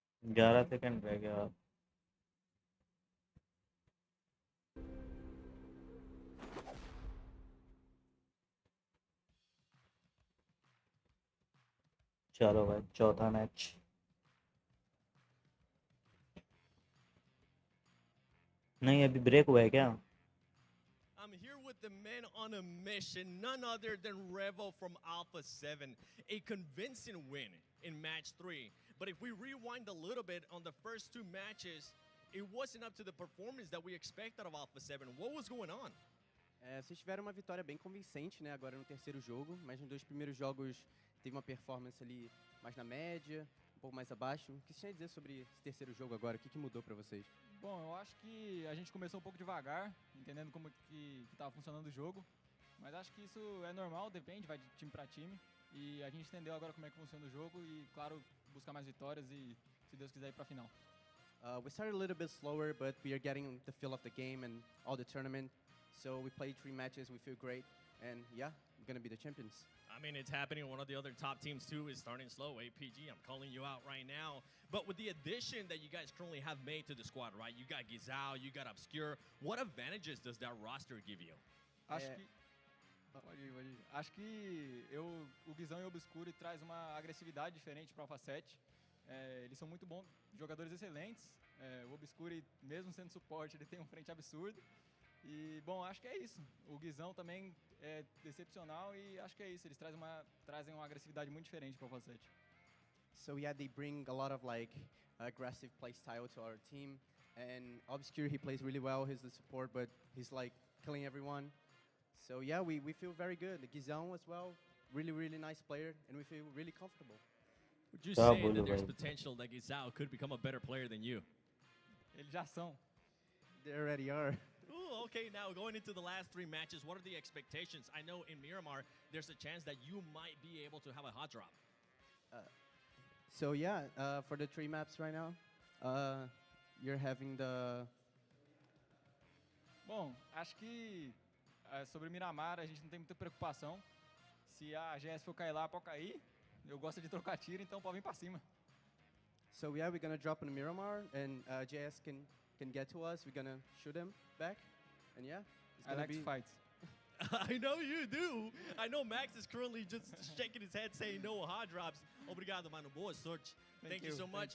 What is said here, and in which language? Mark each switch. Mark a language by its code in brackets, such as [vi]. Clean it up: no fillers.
[hi] 11 second रह गया। चलो भाई चौथा मैच। नहीं अभी ब्रेक हुआ है क्या? [en] I'm here with the men on a mission, none other than Revo from Alpha 7. A convincing win in match 3. But if we rewind a little bit on the first 2 matches, it wasn't up to the performance that we expected of Alpha 7. What was going on? [pt] Vocês tiveram uma vitória bem convincente, né, agora no terceiro jogo, mas nos 2 primeiros jogos teve uma performance ali mais na média, um pouco mais abaixo. O que você tem a dizer sobre esse terceiro jogo agora? O que mudou para vocês? Bom, eu acho que a gente começou um pouco devagar, entendendo como que estava funcionando o jogo, mas acho que isso é normal, depende, vai de time para time, e a gente entendeu agora como é que funciona o jogo e, claro, buscar mais vitórias e, se Deus quiser, ir para a final. [en] We started a little bit slower, but we are getting the feel of the game and all the tournament. So we played 3 matches, we feel great, and yeah, we're gonna be the champions. I mean, it's happening. One of the other top teams, too, is starting slow. APG, I'm calling you out right now. But with the addition that you guys currently have made to the squad, right? You got Gizao, you got Obscure. What advantages does that roster give you? [pt] Acho que... Pode ir. Acho que o Guizão e o Obscure traz uma agressividade diferente para o Alpha 7. Eles são muito bons, jogadores excelentes. O Obscure, mesmo sendo suporte, ele tem um frente absurdo. E, bom, acho que é isso. O Guizão também é excepcional e acho que é isso. Eles trazem uma agressividade muito diferente para o Alpha 7. [en] So yeah, they bring a lot of like aggressive play style to our team. And Obscure, he plays really well. He's the support, but he's like killing everyone. So yeah, we feel very good. The Gizon as well, really nice player, and we feel really comfortable. Would you [hi] क्या [en] say [hi] बोलूं [en] that there's [hi] भाई? [en] potential that Gizao could become a better player than you? [pt] Eles já são. [en] They already are. Ooh, okay, now going into the last 3 matches, what are the expectations? I know in Miramar, there's a chance that you might be able to have a hot drop. So yeah, for the 3 maps right now, you're having the... [pt] Bom, acho que sobre Miramar a gente não tem muita preocupação. Se a GS for cair lá, pode cair. Eu gosto de trocar tiro, então pode vir pra cima. [en] So yeah, we're gonna drop in Miramar, and JS can get to us. We're gonna shoot him back, and yeah, it's I gonna like be... to fight. I know you do. I know Max is currently just shaking his head saying no hot drops. [pt] Obrigado, mano. Boa sorte. [en] Thank you so much.